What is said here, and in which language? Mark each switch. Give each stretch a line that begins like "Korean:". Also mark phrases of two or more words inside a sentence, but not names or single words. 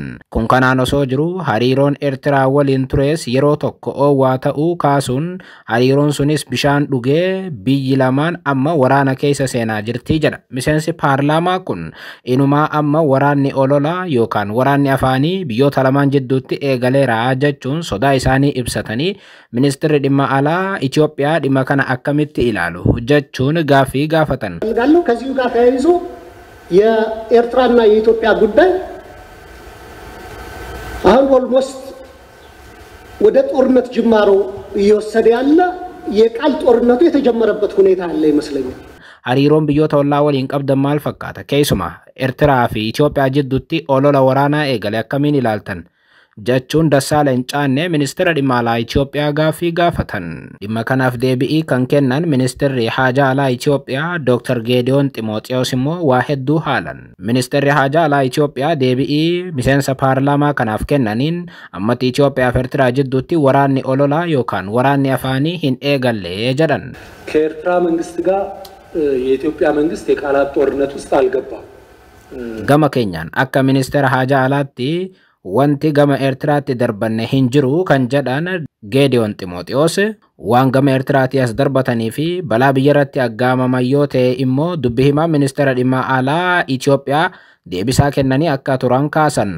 Oromo: Kun kanaan osoo jiru hariiroon Eertiraa waliin tures yeroo tokko oowwaa ta'uu kaasuun hariiroon sunis bishaan dhugee biyyi lamaan amma waraana keessa seenaa jirti jedha. Miseensi paarlaamaa kun inumaa amma waraanni ololaa yookaan waraanni afaanii biyyoota lamaan jidduutti eegaleera jechuun sodaa isaanii ibsatanii ministeerri dhimma alaa Itoophiyaa dhimma kana akkamitti ilaalu jechuun ጋፊ ጋፈተን
Amharic: ጋለው ከዚሁ ጋር ተያይዞ የኤርትራና የኢትዮጵያ ጉዳይ አሁን ኦልሞስት ወደ ጦርነት ጅማሮ እየወሰደ ያለ የቃል ጦርነቱ የተጀመረበት ሁኔታ አለ ይመስለኛል።
Oromo: hariiroon biyyoota ollaa waliin qabdan maal fakkaata? Keessumaa Eertiraa fi Itoophiyaa jidduutti olola waraanaa eegale akkamiin ilaaltan? jechuun Dassaalany Caannee ministeera dhimma alaa Itoophiyaa gaaffii gaafatan. Dhimma kanaaf deebii kan kennan ministeerri haajaa alaa Itoophiyaa Dr. Geediyoon Ximooxiyoos immoo waa hedduu haalan. Ministeerri haajaa alaa Itoophiyaa deebii miseensa paarlaamaa kanaaf kennaniin ammatti Itoophiyaa fi Eertiraa jidduutti waraanni ololaa yookaan waraanni afaanii hin eegalle jedhan.
Amharic: ከኤርትራ መንግስት ጋር የኢትዮጵያ መንግስት የቃላት ጦርነት ውስጥ አልገባም።
Oromo: Gama keenyaan akka ministeera haajaa alaatti wanti gama Eertiraatti darbanne hin jiru kan jedhan Geediyoon Ximooxiyoos waan gama Eertiraatti as darbatanii fi balaa biyyarratti aggaamaman yoo ta'e immoo dubbi himaa ministeera dhimma alaa Itoophiyaa deebisaa kennanii akka turan kaasan.